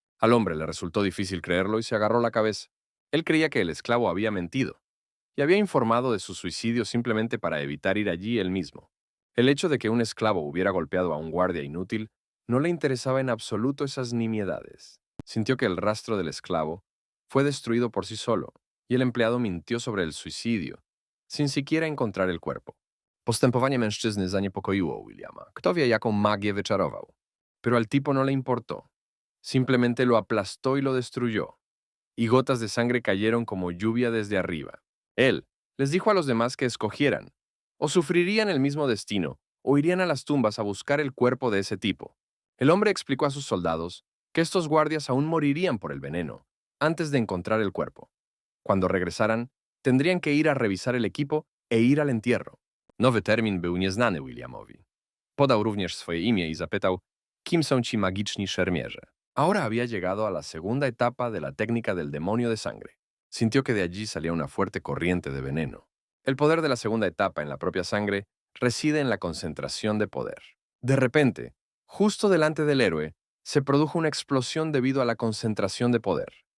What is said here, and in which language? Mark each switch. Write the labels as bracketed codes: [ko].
[es] Al hombre le resultó difícil creerlo y se agarró la cabeza. Él creía que el esclavo había mentido, y había informado de su suicidio simplemente para evitar ir allí él mismo. El hecho de que un esclavo hubiera golpeado a un guardia inútil no le interesaba en absoluto esas nimiedades. Sintió que el rastro del esclavo fue destruido por sí solo, y el empleado mintió sobre el suicidio, sin siquiera encontrar el cuerpo. [pl] Postępowanie mężczyzny zaniepokoiło Williama. Kto wie, jaką magię wyczarował. [es] Pero al tipo no le importó. Simplemente lo aplastó y lo destruyó, y gotas de sangre cayeron como lluvia desde arriba. Él les dijo a los demás que escogieran, o sufrirían el mismo destino, o irían a las tumbas a buscar el cuerpo de ese tipo. El hombre explicó a sus soldados que estos guardias aún morirían por el veneno, antes de encontrar el cuerpo. Cuando regresaran, tendrían que ir a revisar el equipo e ir al entierro. [pl] Nowy termin był nieznany Williamowi. Podał również swoje imię i zapytał, kim są ci magiczni szermierze. [es] Ahora había llegado a la segunda etapa de la técnica del demonio de sangre. Sintió que de allí salía una fuerte corriente de veneno. El poder de la segunda etapa en la propia sangre reside en la concentración de poder. De repente, justo delante del héroe, se produjo una explosión debido a la concentración de poder.